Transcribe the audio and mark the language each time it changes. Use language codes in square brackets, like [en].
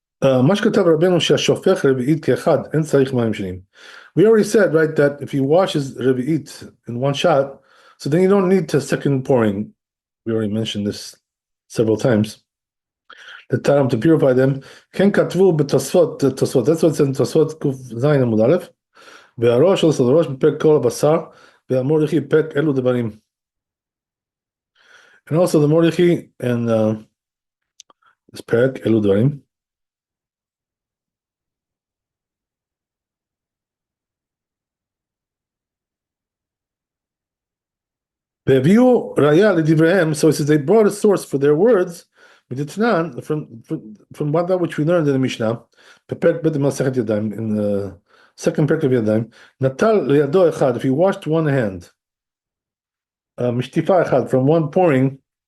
[he] מה שכתב רבנו שהשופך רביעית כאחד, אין צריך מים שניים. [en] We already said, right, that if he washes רביעית in one shot, so then you don't need a second pouring. We already mentioned this several times. The Taram to purify them. [he] כן כתבו בתוספות, תוספות, [en] that's what it says in [he] תוספות ק"ז עמוד א', והראש של הראש בפרק כל הבשר, והמורדכי בפרק אלו דברים. [en] And also the מורדכי and this פרק אלו דברים. [he] והביאו ראיה לדבריהם, [en] so it says they brought a source for their words, מדתנן, from what that which we learned in the Mishnah, [he] בפרק ב' במסכת ידיים, [en] in the second perk of ידיים, [he] נטל לידו אחד, [en] if he washed one hand, [he] משטיפה אחד, [en] from one pouring,